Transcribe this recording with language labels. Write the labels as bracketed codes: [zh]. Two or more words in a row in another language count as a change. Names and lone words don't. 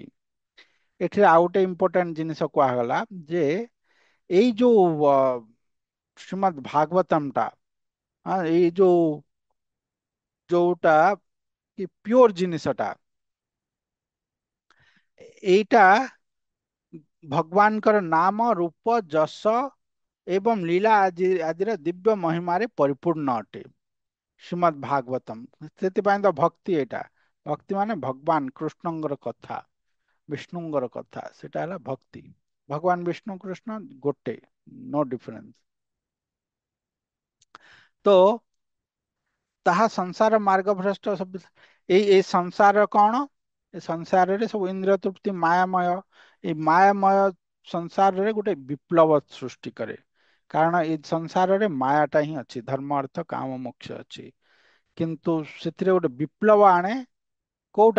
[or] ଏଠି ଆଉ ଗୋଟେ ଇମ୍ପୋର୍ଟାଣ୍ଟ ଜିନିଷ କୁହାଗଲା ଯେ ଏଇ ଯୋଉ ଶ୍ରୀମଦ୍ ଭାଗବତମ ଟା, ଏଇ ଯୋଉଟା କି ପିଓର ଜିନିଷଟା, ଏଇଟା ଭଗବାନଙ୍କର ନାମ, ରୂପ, ଯଶ ଏବଂ ଲୀଳା ଆଦିର ଦିବ୍ୟ ମହିମାରେ ପରିପୂର୍ଣ୍ଣ ଅଟେ ଶ୍ରୀମଦ୍ ଭାଗବତମ। ସେଥିପାଇଁ ତ ଭକ୍ତି, ଏଇଟା ଭକ୍ତି ମାନେ ଭଗବାନ କୃଷ୍ଣଙ୍କର କଥା, ବିଷ୍ଣୁଙ୍କର କଥା, ସେଟା ହେଲା ଭକ୍ତି। ଭଗବାନ ବିଷ୍ଣୁ କୃଷ୍ଣ ଗୋଟେ, [en] no difference. [or] तो ତାହା ସଂସାର ମାର୍ଗ ଭ୍ରଷ୍ଟ ସବୁ। ଏଇ ସଂସାର କଣ? ଏ ସଂସାରରେ ସବୁ ଇନ୍ଦ୍ରିୟ ତୃପ୍ତି ମାୟାମୟ। ଏଇ ମାୟାମୟ ସଂସାରରେ ଗୋଟେ ବିପ୍ଳବ ସୃଷ୍ଟି କରେ। କାରଣ ଏଇ ସଂସାରରେ ମାୟାଟା ହିଁ ଅଛି, ଧର୍ମ ଅର୍ଥ କାମ ମୋକ୍ଷ ଅଛି। କିନ୍ତୁ ସେଥିରେ ଗୋଟେ ବିପ୍ଳବ ଆଣେ କୋଉଟା?